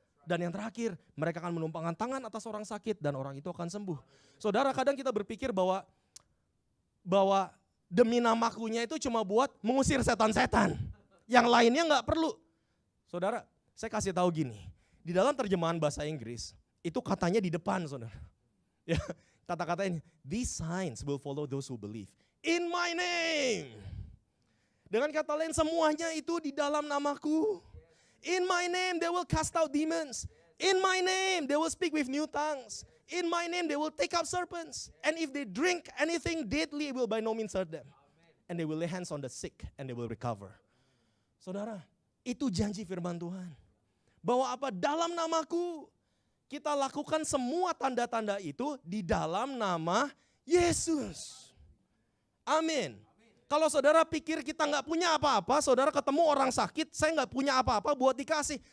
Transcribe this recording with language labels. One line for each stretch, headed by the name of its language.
Indonesian: Dan yang terakhir, mereka akan menumpangkan tangan atas orang sakit dan orang itu akan sembuh. Saudara, kadang kita berpikir bahwa demi namakunya itu cuma buat mengusir setan-setan. Yang lainnya nggak perlu. Saudara, saya kasih tahu gini. Di dalam terjemahan bahasa Inggris, itu katanya di depan saudara. Ya, kata-katanya,
English: these signs will follow those who believe. In my name.
Indonesian: Dengan kata lain semuanya itu di dalam namaku.
English: In my name they will cast out demons. In my name they will speak with new tongues. In my name they will take up serpents. And if they drink anything deadly it will by no means hurt them. And they will lay hands on the sick and they will recover.
Indonesian: Saudara, itu janji firman Tuhan. Bahwa apa? Dalam namaku kita lakukan semua tanda-tanda itu di dalam nama Yesus. Amin. Kalau saudara pikir kita nggak punya apa-apa, saudara ketemu orang sakit, saya nggak punya apa-apa buat dikasih.